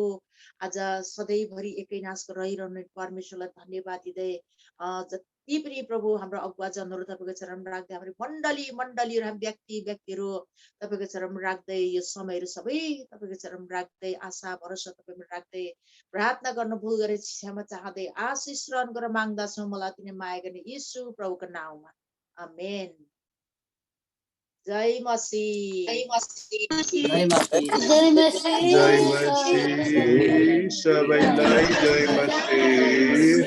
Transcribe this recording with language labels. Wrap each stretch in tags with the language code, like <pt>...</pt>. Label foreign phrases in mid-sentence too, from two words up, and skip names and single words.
<ne>आज सधैँभरि एकै नासको रहिरहने परमेश्वरलाई धन्यवाद दिँदै जति पनि प्रभु हाम्रो अगुवाजनहरू तपाईँको चरण राख्दै, हाम्रो मण्डलीहरू, हामी व्यक्तिहरू तपाईँको चरण राख्दै, यो समयहरू सबै तपाईँको चरण राख्दै, आशा भरोसा तपाईँमा राख्दै प्रार्थना गर्न भुल गरे क्षमा चाहँदै आशिष रहन गरेर माग्दछौँ मलाई तिनी माया गर्ने यीशु प्रभुको नाउँमा। आमेन। जय मसीह। जय मसीह। जय मसीह सबैलाई जय मसीह।</ne>